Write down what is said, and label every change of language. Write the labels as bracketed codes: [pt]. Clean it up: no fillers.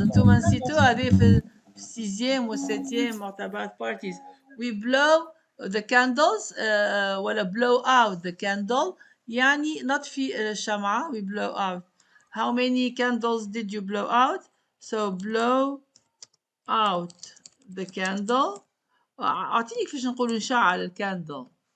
[ar] انتم نسيتوا هذه في السيزيام والسيتيام مرتبات parties. [en] We blow the candles ولا blow out the candle [ar] يعني نطفي الشمعة. [en] We blow out. How many candles did you blow out? So blow out the candle. [ar] أعطيني كيفاش نقولوا نشعل الكاندل.